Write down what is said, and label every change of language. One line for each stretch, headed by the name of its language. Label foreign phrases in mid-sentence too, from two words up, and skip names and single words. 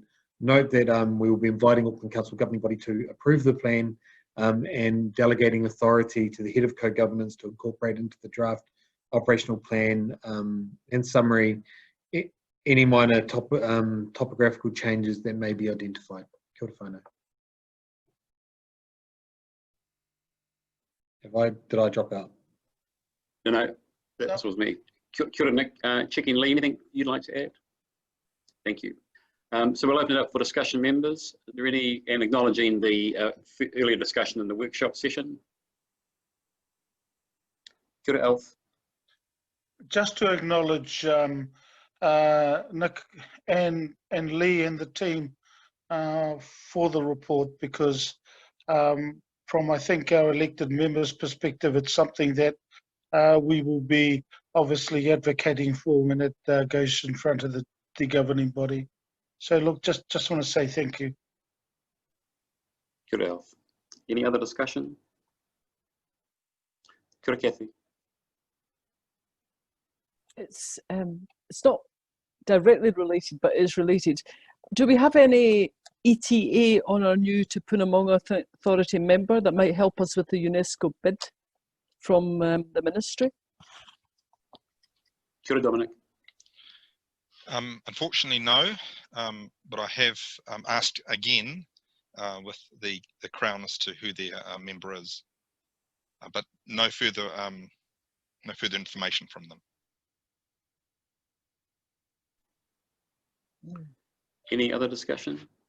English: Note that we will be inviting Auckland Council governing body to approve the plan and delegating authority to the head of co-governance to incorporate into the draft operational plan in summary any minor topographical changes that may be identified.
Māori: Kia ora whanau.
English: Did I drop out? No, that was me.
Māori: Kia ora,
English: Nick. Checking Lee, anything you'd like to add? Thank you. So we'll open it up for discussion, members. Are there any, and acknowledging the earlier discussion in the workshop session?
Māori: Kia ora, Alf.
English: Just to acknowledge Nick and Lee and the team for the report, because from, I think, our elected members' perspective, it's something that we will be obviously advocating for when it goes in front of the governing body. So look, just want to say thank you.
Māori: Kia ora,
English: Alf. Any other discussion?
Māori: Kia ora, Kathy.
English: It's not directly related, but is related. Do we have any ETA on our new Tūpuna Maunga Authority member that might help us with the UNESCO bid from the ministry?
Māori: Kia ora, Dominic.
English: Unfortunately, no, but I have asked again with the Crown as to who their member is, but no further information from them. Any other discussion?